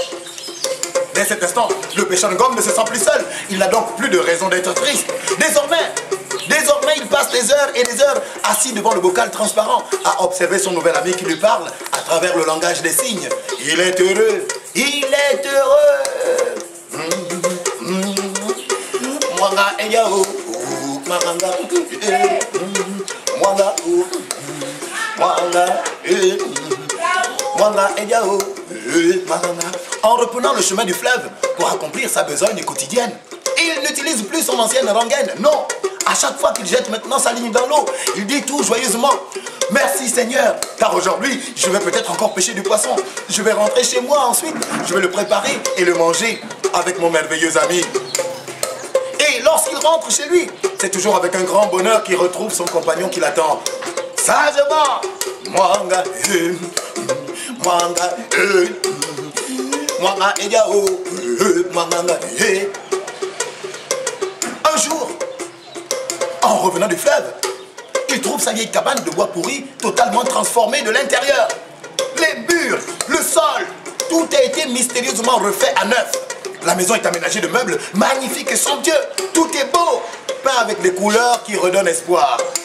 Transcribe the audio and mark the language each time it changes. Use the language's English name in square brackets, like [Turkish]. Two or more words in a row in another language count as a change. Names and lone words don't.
[French] Dès cet instant, le pêcheur Ngom ne se sent plus seul. Il n'a donc plus de raison d'être triste. Désormais, il passe des heures et des heures assis devant le bocal transparent à observer son nouvel ami qui lui parle à travers le langage des signes. Il est heureux, il est heureux. [Swahili] Mwanga eyao, maganga, mwanga, mwanga, mwanga eyao, maganga. [French] En reprenant le chemin du fleuve pour accomplir sa besogne quotidienne, il n'utilise plus son ancienne rengaine, non. À chaque fois qu'il jette maintenant sa ligne dans l'eau, il dit tout joyeusement: « Merci Seigneur, car aujourd'hui, je vais peut-être encore pêcher du poisson. Je vais rentrer chez moi ensuite, je vais le préparer et le manger avec mon merveilleux ami. » Et lorsqu'il rentre chez lui, c'est toujours avec un grand bonheur qu'il retrouve son compagnon qui l'attend. Sagement, [Swahili] mwanga, mwanga, mwanga, eyao, mwanga, [French] Un jour, en revenant du fleuve, il trouve sa vieille cabane de bois pourri totalement transformée de l'intérieur. Les murs, le sol, tout a été mystérieusement refait à neuf. La maison est aménagée de meubles magnifiques et somptueux. Tout est beau, peint avec des couleurs qui redonnent espoir.